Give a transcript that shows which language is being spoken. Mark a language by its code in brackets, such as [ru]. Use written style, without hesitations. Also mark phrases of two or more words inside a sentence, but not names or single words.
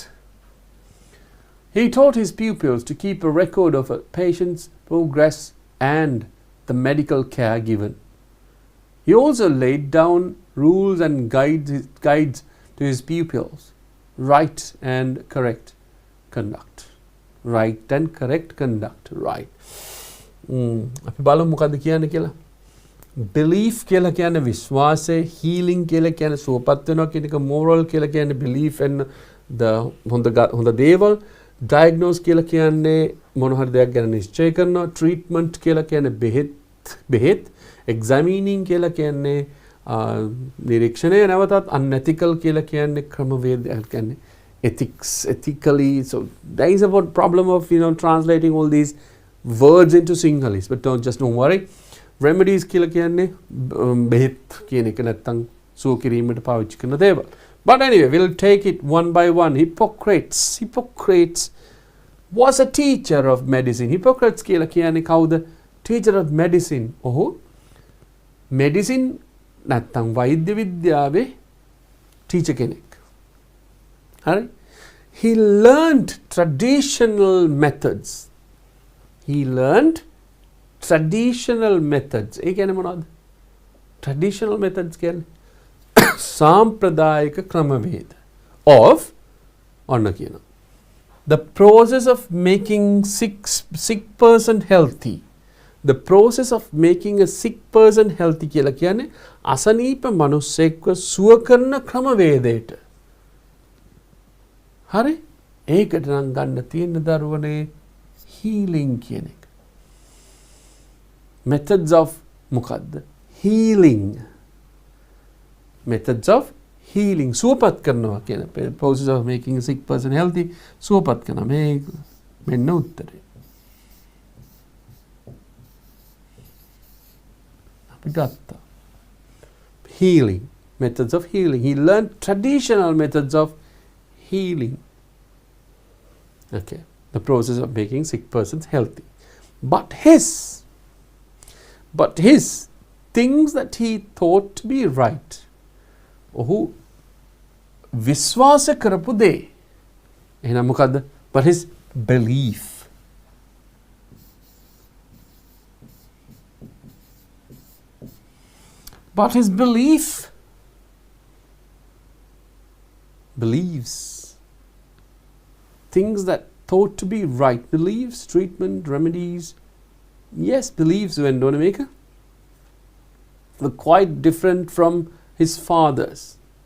[en] He taught his pupils to keep a record of a patient's progress and the medical care given. He also laid down rules and guides to his pupils. Right and correct conduct. Right. [si] අපි බලමු මොකද්ද කියන්නේ කියලා. belief කියලා කියන්නේ විශ්වාසය, healing කියලා කියන්නේ සුවපත් වෙනවා කියන එක, moral කියලා කියන්නේ [en] belief and the [si] හොඳ දේවල්, diagnose කියලා කියන්නේ මොන හරි දෙයක් ගැන නිශ්චය කරනවා, treatment කියලා කියන්නේ බෙහෙත්, examining කියලා කියන්නේ නිරීක්ෂණය නැවතත් unethical කියලා කියන්නේ ක්‍රමවේදයක් කියන්නේ [en] ethically so there is about problem of translating all these words into Sinhalese but don't worry remedies [si] කියලා කියන්නේ බෙහෙත් කියන එක නැත්තම් සුව කිරීමට පාවිච්චි කරන දේවල් [en] but anyway we'll take it one by one. Hippocrates was a teacher of medicine. [si] Hippocrates කියලා කියන්නේ කවුද? [en] teacher of medicine. [si] ඔහු medicine නැත්තම් වෛද්‍ය විද්‍යාවේ teacher කෙනෙක්. හරි? [en] He learned traditional methods. [si] ඒ කියන්නේ මොනවද? [en] traditional methods [si] කියන්නේ සාම්ප්‍රදායික ක්‍රමවේද of ඔන්න කියනවා. [en] The process of making sick person healthy. The process of making a sick person healthy [si] කියලා කියන්නේ අසනීප මිනිස්සෙක්ව සුව කරන ක්‍රමවේදයට. හරි? ඒකට නම් ගන්න තියෙන දරුවනේ healing කියන එක. [en] Methods of මොකද්ද? healing. Methods of healing. [si] සුවපත් කරනවා කියන [en] process of making a sick person healthy. [si] සුවපත් කරනවා. මේ මෙන්න උත්තරේ. අපි ගත්තා. [en] Healing. Methods of healing. He learned traditional methods of healing. Okay. The process of making sick persons healthy. But his things that he thought to be right. [si] ඔහු විශ්වාස කරපු දේ. එහෙනම් මොකද්ද? [en] But his belief. But his beliefs, things that thought to be right, beliefs, treatment, remedies, yes, beliefs were quite different from his father's.